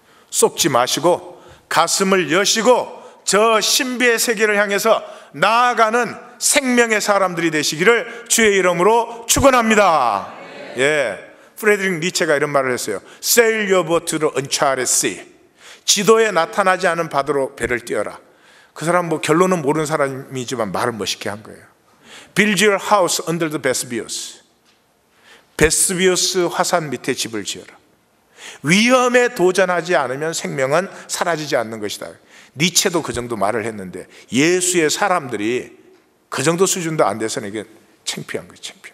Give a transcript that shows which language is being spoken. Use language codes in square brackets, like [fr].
[ko] 쏟지 마시고 가슴을 여시고 저 신비의 세계를 향해서 나아가는 생명의 사람들이 되시기를 주의 이름으로 축원합니다. 프레드릭 니체가 이런 말을 했어요. [en] Sail your boat to the uncharted sea. [ko] 지도에 나타나지 않은 바다로 배를 띄워라. 그 사람 결론은 모르는 사람이지만 말은 멋있게 한 거예요. [en] Build your house under the 베스비오스. [ko] 베스비오스 화산 밑에 집을 지어라. 위험에 도전하지 않으면 생명은 사라지지 않는 것이다. 니체도 그 정도 말을 했는데 예수의 사람들이 그 정도 수준도 안 돼서는 이게 창피한 거지.